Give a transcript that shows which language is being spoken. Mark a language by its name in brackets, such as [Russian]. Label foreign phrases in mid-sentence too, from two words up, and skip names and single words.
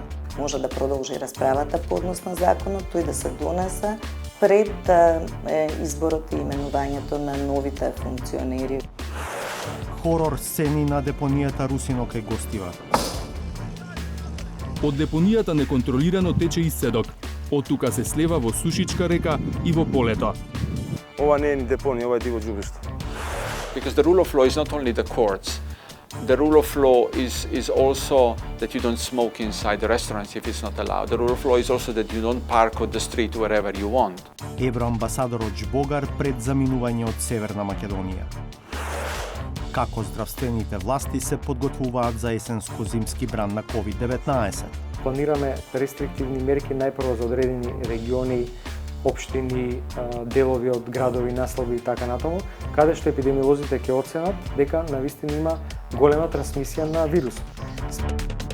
[Macedonian] Може да продолжи расправата по однос на законот, тој да се донесе пред изборот и именувањето на новите функционери. Хорор сцени на депонијата Русино кај гостива. Од депонијата неконтролирано тече изседок. Од тука се слева во Сушичка река и во полето. Ова не е ни депонија, ова е диво џубиште. [English] Because the rule of law is not only the courts. The rule of law is also that you don't smoke inside the restaurants if it's not allowed. The rule of law is also that you don't park on the street wherever you want. [Macedonian] Евроамбасадорот Жбогар пред заминување од Северна Македонија. Како здравствените власти се подготвуваат за есенско-зимски бран на COVID-19? Планираме рестриктивни мерки најпрво за одредени региони, општини, делови од градови, наслови и така натаму, каде што епидемиолозите ќе оценат дека навистина има голема трансмисија на вирусот.